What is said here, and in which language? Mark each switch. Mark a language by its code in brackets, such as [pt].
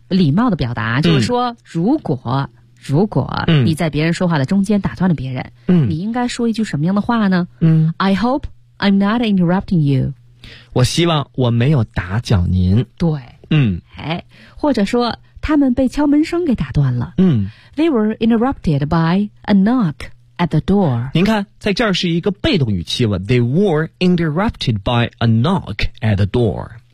[zh] 礼貌的表达，就是说如果你在别人说话的中间打断了别人，你应该说一句什么样的话呢？ [en] I hope I'm not interrupting you. [zh] 我希望我没有打搅您。对。哎，或者说他们被敲门声给打断了。 [en] They were interrupted by a knock at the door. [zh] 您看，在这儿是一个被动语气了。 [en] They were interrupted by a knock at the door.